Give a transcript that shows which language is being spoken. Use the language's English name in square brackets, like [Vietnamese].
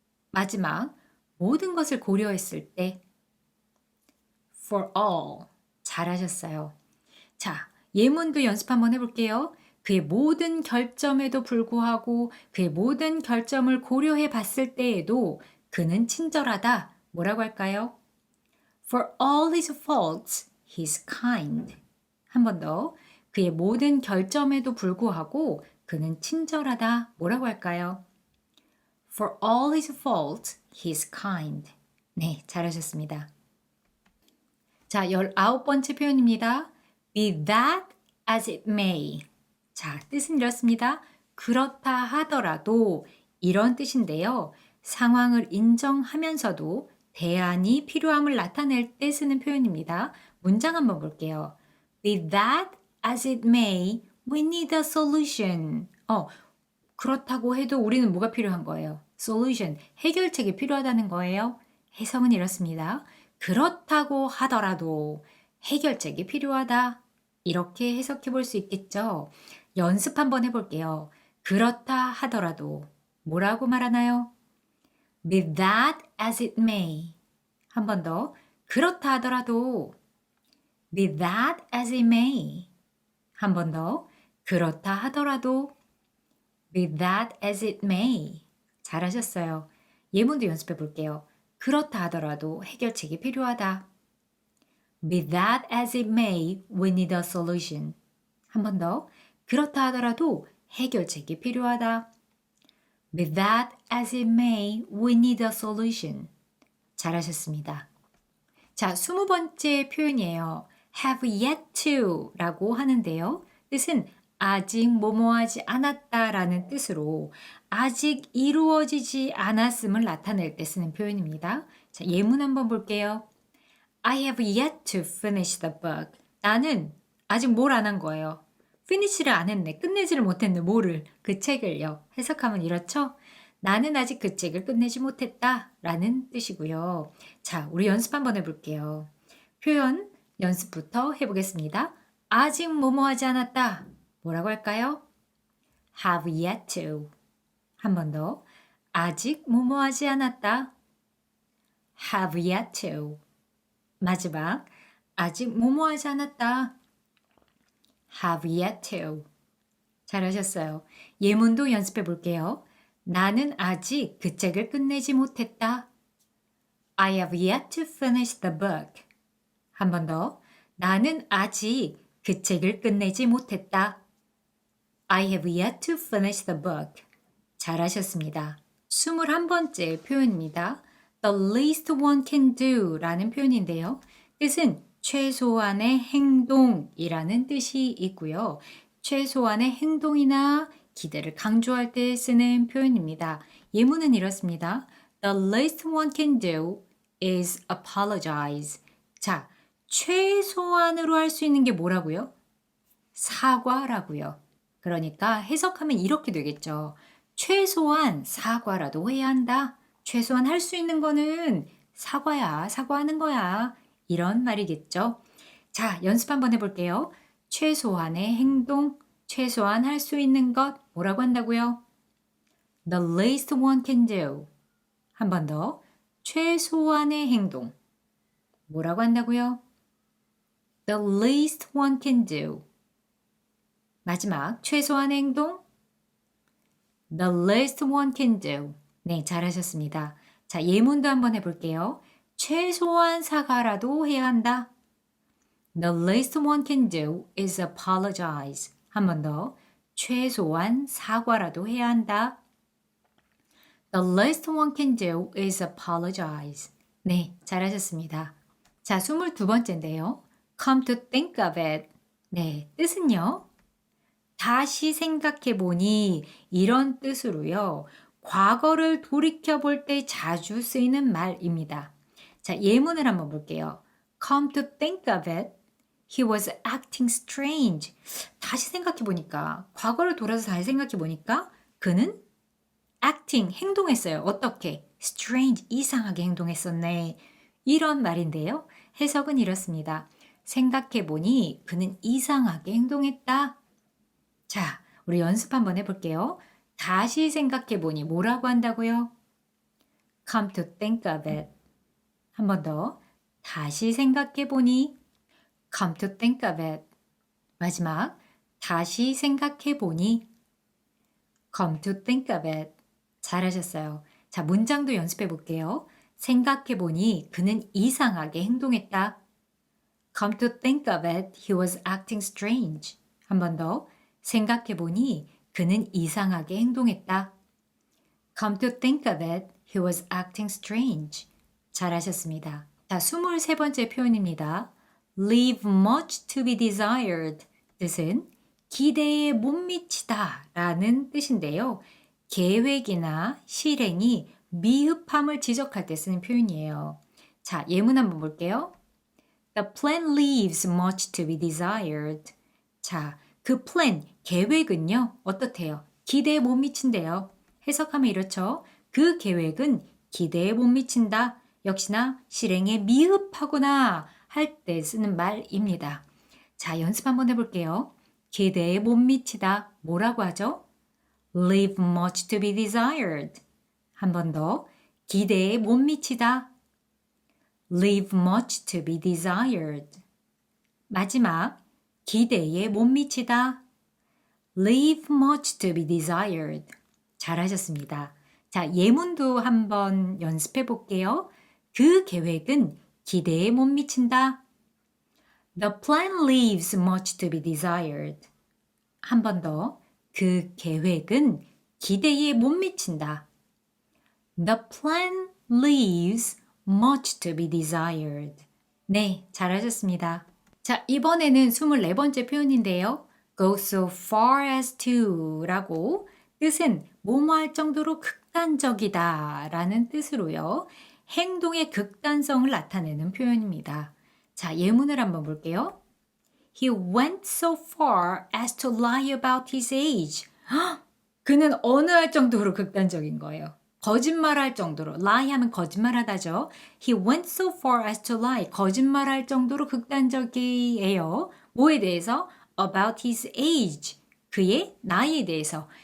[Korean] 마지막 모든 것을 고려했을 때 [English] for all. [Korean] 잘하셨어요. 자, 예문도 연습 한번 해볼게요. 그의 모든 결점에도 불구하고 그의 모든 결점을 고려해 봤을 때에도 그는 친절하다. 뭐라고 할까요? [English] For all his faults, he's kind. [Korean] 한 번 더. 그의 모든 결점에도 불구하고 그는 친절하다. 뭐라고 할까요? [English] For all his faults, he's kind. [Korean] 네, 잘하셨습니다. 자, 19번째 표현입니다. [English] Be that as it may. [Korean] 자, 뜻은 이렇습니다. 그렇다 하더라도 이런 뜻인데요. 상황을 인정하면서도 대안이 필요함을 나타낼 때 쓰는 표현입니다. 문장 한번 볼게요. [English] Be that as it may, we need a solution. [Korean] 그렇다고 해도 우리는 뭐가 필요한 거예요? Solution, 해결책이 필요하다는 거예요. 해석은 이렇습니다. 그렇다고 하더라도 해결책이 필요하다. 이렇게 해석해 볼 수 있겠죠. 연습 한번 해볼게요. 그렇다 하더라도 뭐라고 말하나요? [English] Be that as it may. [Korean] 한 번 더. 그렇다 하더라도 [English] Be that as it may. [Korean] 한 번 더. 그렇다 하더라도 [English] Be that as it may. [Korean] 잘하셨어요. 예문도 연습해 볼게요. 그렇다 하더라도 해결책이 필요하다. [English] Be that as it may, we need a solution. [Korean] 한 번 더. 그렇다 하더라도 해결책이 필요하다. [English] Be that as it may, we need a solution. [Korean] 잘하셨습니다. 자, 20번째 표현이에요. [English] have yet to [Korean] 라고 하는데요. 뜻은 아직 뭐뭐하지 않았다라는 뜻으로 아직 이루어지지 않았음을 나타낼 때 쓰는 표현입니다. 자, 예문 한번 볼게요. [English] I have yet to finish the book. [Korean] 나는 아직 뭘 안 한 거예요. finish를 안 했네. 끝내지를 못했네. 뭐를? 그 책을요. 해석하면 이렇죠? 나는 아직 그 책을 끝내지 못했다 라는 뜻이고요. 자, 우리 연습 한번 해볼게요. 표현 연습부터 해보겠습니다. 아직 뭐뭐하지 않았다. 뭐라고 할까요? [English] have yet to. [Korean] 한 번 더. 아직 뭐뭐하지 않았다. [English] have yet to. [Korean] 마지막. 아직 뭐뭐하지 않았다. [English] have yet to. [Korean] 잘하셨어요. 예문도 연습해 볼게요. 나는 아직 그 책을 끝내지 못했다. [English] I have yet to finish the book. [Korean] 한 번 더. 나는 아직 그 책을 끝내지 못했다. [English] I have yet to finish the book. [Korean] 잘하셨습니다. 21번째 표현입니다. [English] The least one can do [Korean] 라는 표현인데요. 뜻은 최소한의 행동이라는 뜻이 있고요. 최소한의 행동이나 기대를 강조할 때 쓰는 표현입니다. 예문은 이렇습니다. [English] The least one can do is apologize. [Korean] 자, 최소한으로 할 수 있는 게 뭐라고요? 사과라고요. 그러니까 해석하면 이렇게 되겠죠. 최소한 사과라도 해야 한다. 최소한 할 수 있는 거는 사과야, 사과하는 거야. 이런 말이겠죠. 자, 연습 한번 해볼게요. 최소한의 행동, 최소한 할 수 있는 것, 뭐라고 한다고요? [English] The least one can do. [Korean] 한 번 더. 최소한의 행동, 뭐라고 한다고요? [English] The least one can do. [Korean] 마지막, 최소한의 행동, [English] The least one can do. [Korean] 네, 잘하셨습니다. 자, 예문도 한번 해볼게요. 최소한 사과라도 해야 한다. [English] The least one can do is apologize. [Korean] 한 번 더. 최소한 사과라도 해야 한다. [English] The least one can do is apologize. [Korean] 네, 잘하셨습니다. 자, 22번째인데요. [English] Come to think of it. [Korean] 네, 뜻은요. 다시 생각해 보니 이런 뜻으로요. 과거를 돌이켜 볼 때 자주 쓰이는 말입니다. 자, 예문을 한번 볼게요. [English] Come to think of it, he was acting strange. [Korean] 다시 생각해 보니까, 과거를 돌아서 다시 생각해 보니까 그는 acting, 행동했어요. 어떻게? strange, 이상하게 행동했었네. 이런 말인데요. 해석은 이렇습니다. 생각해 보니 그는 이상하게 행동했다. 자, 우리 연습 한번 해볼게요. 다시 생각해 보니 뭐라고 한다고요? [English] Come to think of it. [Korean] 한 번 더. 다시 생각해 보니 [English] Come to think of it. [Korean] 마지막. 다시 생각해 보니 [English] Come to think of it. [Korean] 잘하셨어요. 자, 문장도 연습해 볼게요. 생각해 보니 그는 이상하게 행동했다. [English] Come to think of it, he was acting strange. [Korean] 한 번 더. 생각해 보니 그는 이상하게 행동했다. [English] Come to think of it, he was acting strange. [Korean] 잘하셨습니다. 자, 23번째 표현입니다. [English] Leave much to be desired. [Korean] 뜻은 기대에 못 미치다 라는 뜻인데요. 계획이나 실행이 미흡함을 지적할 때 쓰는 표현이에요. 자, 예문 한번 볼게요. The plan leaves much to be desired. 자, 그 plan, 계획은요, 어떻대요? 기대에 못 미친대요. 해석하면 이렇죠. 그 계획은 기대에 못 미친다. 역시나 실행에 미흡하구나 할 때 쓰는 말입니다. 자, 연습 한번 해볼게요. 기대에 못 미치다. 뭐라고 하죠? [English] Leave much to be desired. [Korean] 한 번 더. 기대에 못 미치다. [English] Leave much to be desired. [Korean] 마지막. 기대에 못 미치다. [English] Leave much to be desired. [Korean] 잘하셨습니다. 자, 예문도 한번 연습해 볼게요. 그 계획은 기대에 못 미친다. [English] The plan leaves much to be desired. [Korean] 한 번 더. 그 계획은 기대에 못 미친다. [English] The plan leaves much to be desired. [Korean] 네, 잘하셨습니다. 자, 이번에는 24번째 표현인데요. [English] Go so far as to [Korean] 라고 뜻은 뭐뭐할 정도로 극단적이다 라는 뜻으로요. 행동의 극단성을 나타내는 표현입니다. 자, 예문을 한번 볼게요. [English] He went so far as to lie about his age. 헉! [Korean] 그는 어느 할 정도로 극단적인 거예요. 거짓말할 정도로. lie 하면 거짓말하다죠. [English] He went so far as to lie. [Korean] 거짓말할 정도로 극단적이에요. 뭐에 대해서? [English] About his age. [Korean] 그의 나이에 대해서.